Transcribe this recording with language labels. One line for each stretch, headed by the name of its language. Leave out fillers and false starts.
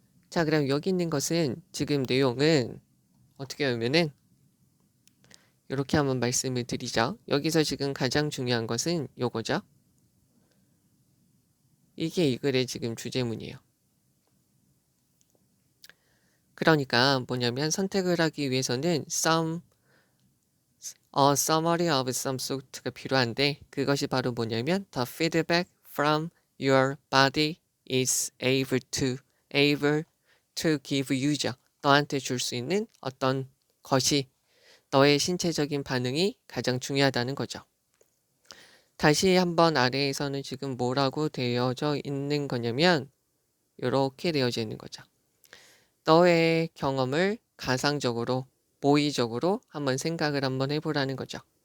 Korean: 자, 그럼 여기 있는 것은 지금 내용은 어떻게 보면은 이렇게 한번 말씀을 드리죠. 여기서 지금 가장 중요한 것은 요거죠. 이게 이 글의 지금 주제문이에요. 그러니까 뭐냐면 선택을 하기 위해서는
English: summary of some sort가
Korean: 필요한데 그것이 바로 뭐냐면
English: the feedback from your body is able to give you죠.
Korean: 너한테 줄 수 있는 어떤 것이 너의 신체적인 반응이 가장 중요하다는 거죠. 다시 한번 아래에서는 지금 뭐라고 되어져 있는 거냐면 이렇게 되어져 있는 거죠. 너의 경험을 가상적으로 모의적으로 한번 생각을 한번 해보라는 거죠.